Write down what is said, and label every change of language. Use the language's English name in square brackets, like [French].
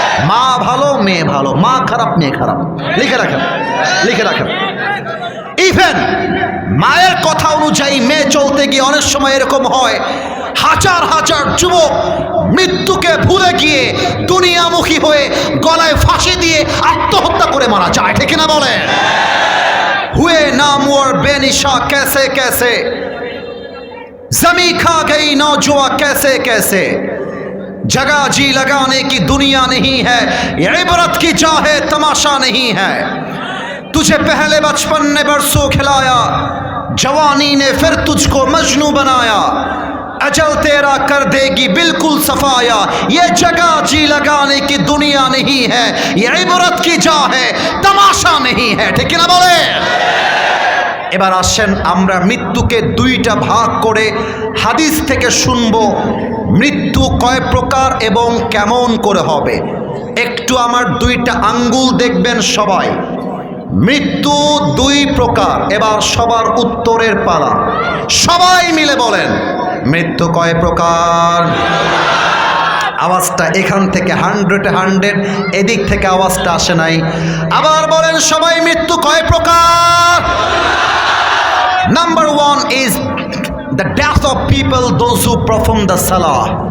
[Bangla] মা ভালো, মেয়ে ভালো, মা খারাপ, মেয়ে খারাপ। লিখে রাখেন, লিখে রাখেন। ইভেন মায়ের কথা অনুযায়ী মেয়ে চলতে গিয়ে অনেক সময় এরকম হয়, হাজার হাজার যুবক মৃত্যুকে ভুলে গিয়ে দুনিয়ামুখী হয়ে গলায় ফাঁসি দিয়ে আত্মহত্যা করে মারা যায়। ঠিক না বলে? [Hindi] हुए नामवर बेनिशा कैसे कैसे, जमी खा गई नौजुआ कैसे कैसे, जगह जी लगाने की दुनिया नहीं है, ये इबरत की चाहे तमाशा नहीं है। तुझे पहले बचपन ने बरसों खिलाया, जवानी ने फिर तुझको मजनू बनाया, अजल तेरा कर देगी बिल्कुल सफाया, ये जगह जी लगाने की दुनिया नहीं है, ये इबरत की जा है तमाशा नहीं है। ठीक ना बोले? [Bangla] এবার আসেন আমরা মৃত্যুকে দুইটা ভাগ করে হাদিস থেকে শুনবো, মৃত্যু কয় প্রকার এবং কেমন করে হবে। একটু আমার দুইটা আঙ্গুল দেখবেন সবাই। মৃত্যু 2 প্রকার। এবার সবার উত্তরের পালা, সবাই মিলে বলেন মৃত্যু কয় প্রকার। আওয়াজটা এখান থেকে 100, এদিক থেকে আওয়াজটা আসে নাই। আবার বলেন সবাই, মৃত্যু কয় প্রকার। [English] Number 1 is the death of people, those who perform the salah.